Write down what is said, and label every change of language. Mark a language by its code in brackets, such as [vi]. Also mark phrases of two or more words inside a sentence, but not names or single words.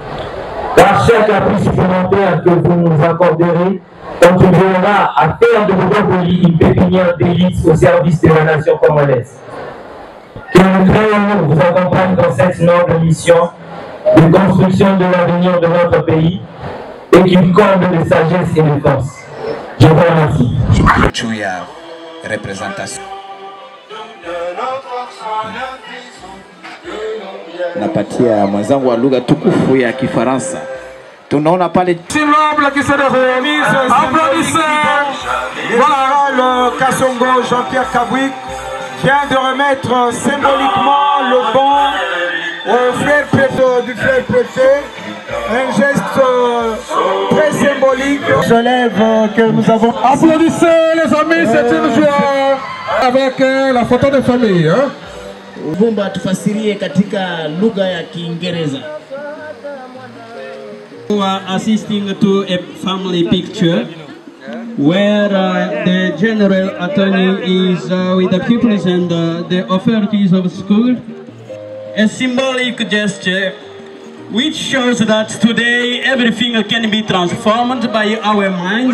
[fr] Car chaque appui supplémentaire que vous nous accorderez contribuera à faire de Obokoli une pépinière d'élite au service de la nation congolaise. Que le Créateur vous accompagne dans cette noble mission de construction de l'avenir de notre pays et qu'il comble de sagesse et de force. Je vous remercie. Chuya représentation. [sw] Napatia mwenzangu wa lugha tukufu ya Kifaransa. Tunaona pale [fr] Simple qui se réalise. Applaudissez. Voilà, le Kassongo Jean-Pierre Kabwik vient de remettre symboliquement le banc au frère préfet du frère préfet. Un geste très symbolique. Je lève que nous avons. Applaudissez les amis, c'est une joie avec la photo de famille. Hein? [sw] Bumba tufasirie katika lugha ya Kiingereza. [en] We are assisting to a family picture where the general attorney is with the pupils and the authorities of school. A symbolic gesture which shows that today everything can be transformed by our minds.